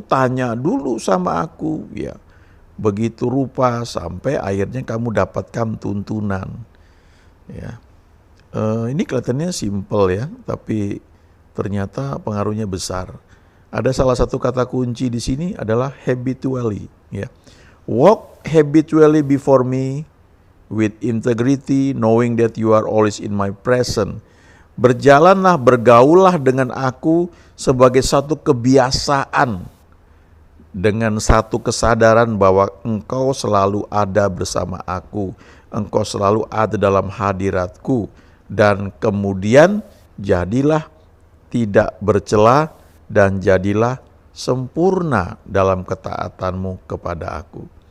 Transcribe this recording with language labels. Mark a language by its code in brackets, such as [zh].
[id] Tanya dulu sama aku, ya. Begitu rupa sampai akhirnya kamu dapatkan tuntunan. Ya. Ini kelihatannya simple, ya, tapi ternyata pengaruhnya besar. Ada salah satu kata kunci di sini adalah habitually, ya. [en] Walk habitually before me with integrity, knowing that you are always in my presence. [id] Berjalanlah, bergaullah dengan aku sebagai satu kebiasaan, dengan satu kesadaran bahwa engkau selalu ada bersama aku, engkau selalu ada dalam hadiratku, dan kemudian jadilah tidak bercela dan jadilah sempurna dalam ketaatanmu kepada aku.